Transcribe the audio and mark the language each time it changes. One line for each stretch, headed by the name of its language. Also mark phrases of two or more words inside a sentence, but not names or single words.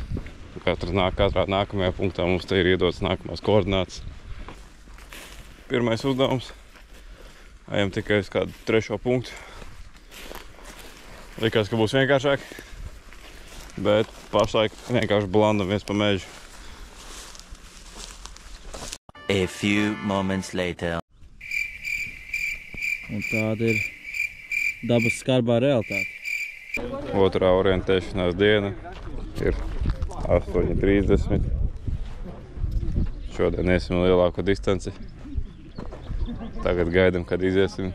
Latvian: Katrā nākamajā punktā mums te ir iedots nākamās koordinātas. Pirmais uzdevums. Ejam tikai uz kādu 3. punktu. Likās, ka būs vienkāršāk. Bet pašlaik vienkārši blandamies pa mežu.
English: A few moments later.
Latvian: Un tāda ir dabas skarbā realitāte. Otrā orientēšanās diena ir 8:30. Šodien iesim lielāko distanci. Tagad gaidam, kad iziesim.